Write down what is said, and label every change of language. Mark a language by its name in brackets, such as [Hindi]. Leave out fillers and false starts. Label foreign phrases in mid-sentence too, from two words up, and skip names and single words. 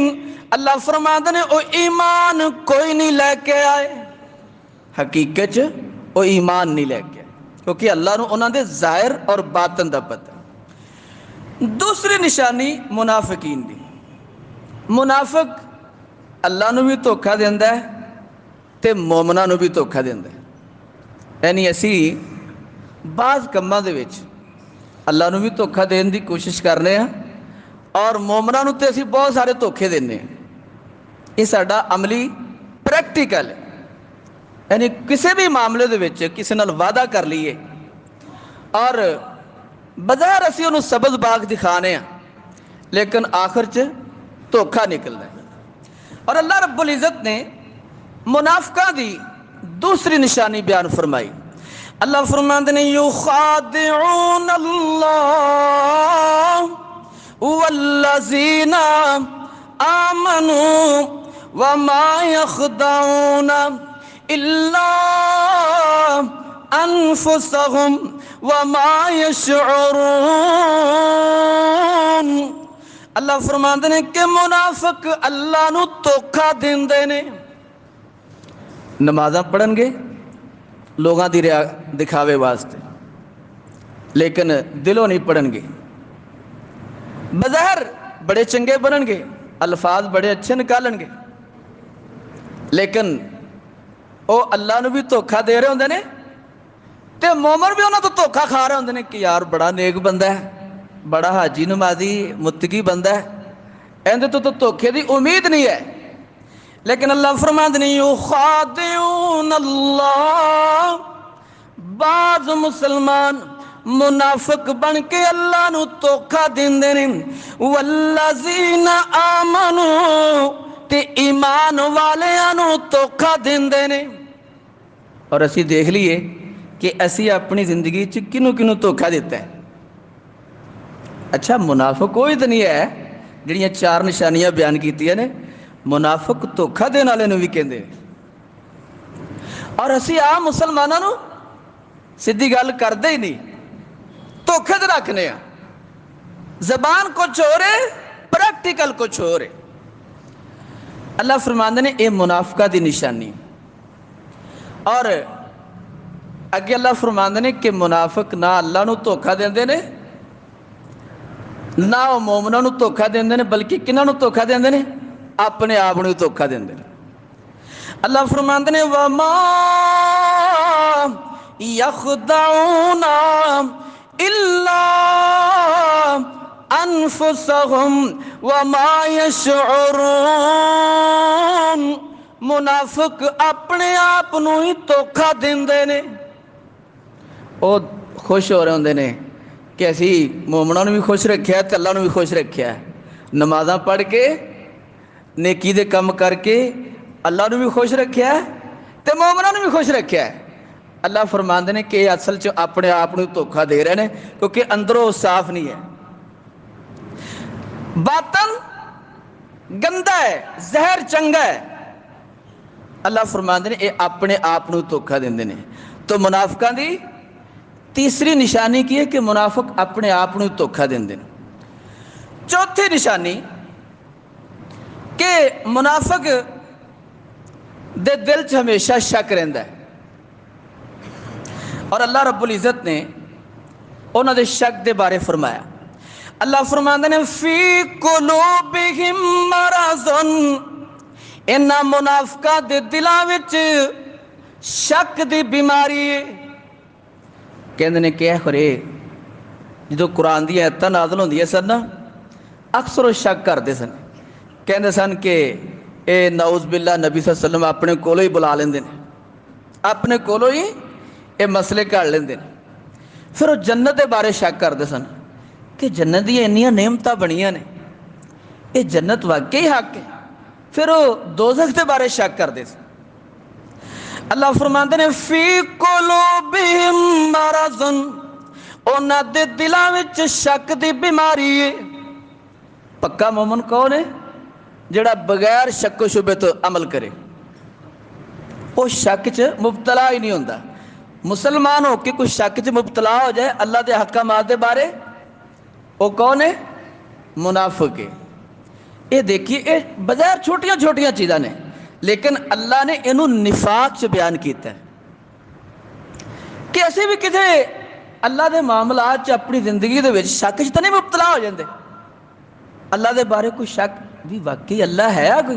[Punjabi] اللہ فرماندے نے او ایمان کوئی نہیں لے کے آئے، حقیقت وہ ایمان نہیں لے کے آئے، کیونکہ اللہ نے انہوں دے ظاہر اور باطن دا پتہ۔ دوسری نشانی منافقین دی، منافق اللہ نو بھی دھوکھا دیندا ہے تے مومناں نو بھی دھوکھا دیندا ہے۔ یعنی اسی بعض کماں دے وچ اللہ نو بھی دھوکھا دین دی کوشش کرنے ہیں اور مومناں نو تے اسی بہت سارے دھوکھے دینے ہیں۔ یہ ساڈا عملی پریکٹیکل ہے، یعنی کسی بھی معاملے دے وچ کسی نال وعدہ کر لیے اور بظاہر اسی انہوں سبز باغ دکھانے ہیں لیکن آخر چ دھوکھا نکلنا ہے۔ اور اللہ [Arabic] رب العزت [Punjabi] نے منافقاں دی دوسری نشانی بیان فرمائی. اللہ فرماتے نے [Arabic] يخادعون الله والذين آمنوا وما يخدعون إلا أنفسهم وما يشعرون. [Punjabi] اللہ فرماتے نے کہ منافق اللہ نوں دھوکھا دیندے نے. نمازاں پڑھن گے لوکاں دی ریا دکھاوے واسطے، لیکن دلوں نہیں پڑھن گے. بظاہر بڑے چنگے بنن گے، الفاظ بڑے اچھے نکالن گے، لیکن او اللہ نوں وی دھوکھا دے رہے ہوندے نے تے مومن وی انہاں توں دھوکھا کھا رہے ہوندے نے کہ یار بڑا نیک بندہ اے، بڑا حاجی نمازی متقی بندہ اے، ایہدے توں دھوکھے دی امید نہیں اے. لیکن اللہ فرماتے ہیں [Arabic] يخادعون الله, [Punjabi] باز مسلمان منافق بن کے اللہ نوں دھوکھا دیندے نے. [Arabic] والذين آمنوا, [Punjabi] تے ایمان والیاں نوں دھوکھا دیندے نے. اور اسی دیکھ لیے کہ اسی اپنی زندگی چ کنوں کنوں دھوکھا دتا اے. اچھا منافق کوئی تو نہیں اے جہڑیاں چار نشانیاں بیان کیتیاں نے، منافق دھوکھا دینے والے وی کہندے. اور اسی آ مسلماناں نوں سیدھی گل کردے ہی نہیں، دھوکھے تو رکھنے. زبان کجھ ہو رہے، پریکٹیکل کجھ ہو رہے. اللہ فرماتے نے ایہہ منافقاں دی نشانی. اور اگے اللہ فرماتے نے کہ منافق نہ اللہ نوں دھوکھا دیندے نے، نہ او مومناں نوں دھوکھا دیندے نے، بلکہ کنہاں نوں دھوکھا دیندے نے? اپنے آپ نوں دھوکھا دیندے نے۔ اللہ فرماتے نے [Arabic] وما يخدعون إلا أنفسهم وما يشعرون. [Punjabi] منافق اپنے آپ نوں ہی دھوکھا دیندے نے. او خوش ہو رہے ہوندے نے کہ اسی مومناں نوں وی خوش رکھیا تے اللہ نوں وی خوش رکھیا، نمازاں پڑھ کے نیکی دے کم کر کے اللہ نوں وی خوش رکھیا تے مومناں نوں وی خوش رکھیا. اللہ فرماتے نے کہ اصل چ اپنے آپ نوں دھوکھا دے رہے ہیں، کیونکہ اندروں صاف نہیں اے، باطن گندا اے، ظاہر چنگا اے. اللہ فرماتے نے ایہہ اپنے آپ نوں دھوکھا دیندے نے. تو منافقاں دی تیسری نشانی کی اے کہ منافق اپنے آپ نوں دھوکھا دیندے نے. چوتھی نشانی کہ منافق دے دل چ ہمیشہ شک رہندا اے. اور اللہ [Arabic] رب العزت [Punjabi] نے انہاں دے شک دے بارے فرمایا. اللہ فرماتے نے [Arabic] في قلوبهم مرض, [Punjabi] انہاں منافقاں دے دلاں وچ شک دی بیماری اے. کہندے نے کہ کھرے جدوں قرآن دی آیتاں نازل ہوندیاں سن نا، اکثر او شک کردے سن، کہندے سن کہ ایہہ [Arabic] نعوذ بالله [Punjabi] نبی [Arabic] صلى الله عليه وسلم [Punjabi] اپنے کولوں ہی بلا لیندے نے، اپنے کولوں ہی ایہہ مسئلے کر لیندے نے. فیر او جنت دے بارے شک کردے سن کہ جنت دی اینیاں نعمتاں بنیاں نے، ایہہ جنت واقعی حق اے. فیر او دوزخ دے بارے شک کردے سن۔ اللہ فرماتے نے [Arabic] في قلوبهم مرض, [Punjabi] انہاں دے دلاں وچ شک دی بیماری اے. پکا مومن کون اے? جہڑا بغیر شک شبے توں عمل کرے، او شک چ مبتلا ہی نہیں ہوندا. مسلمان ہو کے کوئی شک چ مبتلا ہو جائے اللہ دے احکامات دے بارے، او کون اے? منافق اے. ایہہ ویکھیے ایہہ بغیر چھوٹیاں چھوٹیاں چیزاں نے، لیکن اللہ نے اینوں نفاق چ بیان کیتا کہ اسی وی کتے اللہ دے معاملات چ اپنی زندگی دے شک چ تو نہیں مبتلا ہو جاندے. اللہ دے بارے کوئی شک وی واقعی اللہ اے کوئی?